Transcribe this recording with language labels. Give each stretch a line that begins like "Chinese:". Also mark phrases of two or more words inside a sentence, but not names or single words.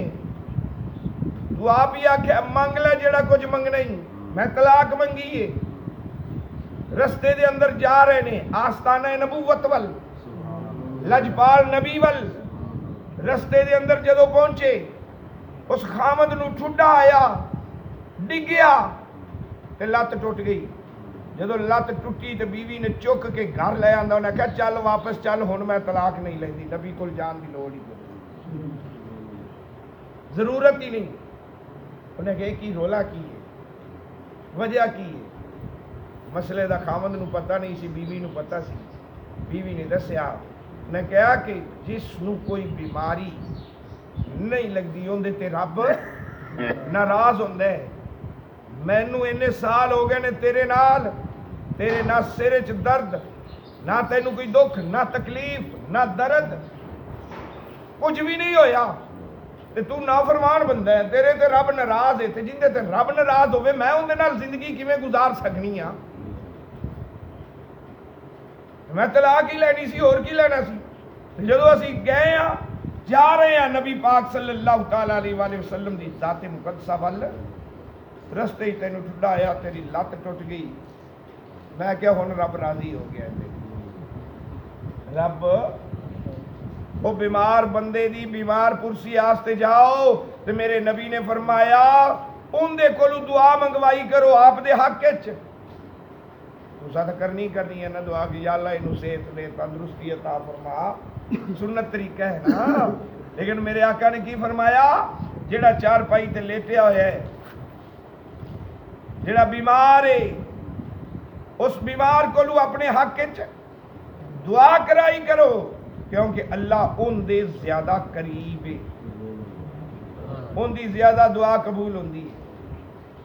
Punjabi: تو آپ ہی آکھے منگ لے جڑا کچھ منگنا ہی. میں طلاق منگی ہے. رستے دے اندر جا رہے نے آستانہ نبوت ول، لجپال نبی ول. رستے دے اندر جدو پہنچے اس خامد نو ٹھڈا آیا، ڈگیا تے لت ٹوٹ گئی. جدو لت ٹوٹی تے بیوی نے چک کے گھر لے آندا، انہیں کہا چل واپس چل، ہن میں طلاق نہیں لیندی. نبی کول جان دی لوڑ ہی کوئی، ضرورت ہی نہیں. انہیں کہا کی رولا کی ہے، وجہ کی ہے؟ مسئلے دا خامد نو پتہ نہیں سی، بیوی نو پتہ سی. بیوی نے دسیا، نے کہا کہ جس نو کوئی بیماری نہیں لگدی اوندے تے رب ناراض ہوندا ہے. مینوں اینے سال ہو گئے نے تیرے نال، تیرے نہ سر وچ درد، نہ تینوں کوئی دکھ، نہ تکلیف، نہ درد، کچھ بھی نہیں ہویا تے تو نافرمان بندہ ہے. تیرے تے رب ناراض ہے، تے جندے تے رب ناراض ہوئے میں اندے نال زندگی کیویں گزار سکنی ہاں؟ میں طلاق ہی لینی سی، اور کی لینا سی. جدو اسی گئے ہاں، جا رہے ہیں نبی پاک
Arabic: صلی اللہ تعالی علیہ وآلہ وسلم
Punjabi: دی ذات مقدسہ ول، رستے ہی تینوں ٹھڈا آیا، تیری لت ٹوٹ گئی. میں کیا ہن رب راضی ہو گیا ہے. رب وہ بیمار بندے دی بیمار پرسی آستے جاؤ تے میرے نبی نے فرمایا ان دے کولو دعا منگوائی کرو آپ دے حق وچ. تساں تے کرنی ہے نا دعا کہ یا اللہ اینو صحت دے، تندرستی عطا فرما. سنت طریقہ ہے نا. لیکن میرے آقا نے کی فرمایا؟ جڑا چار پائی تے لیٹیا ہوا ہے، جڑا بیمار ہے، اس بیمار کولو اپنے حق وچ دعا کرائی کرو، کیونکہ اللہ ان دے زیادہ قریب ہے، ان دی زیادہ دعا قبول ہوندی ہے.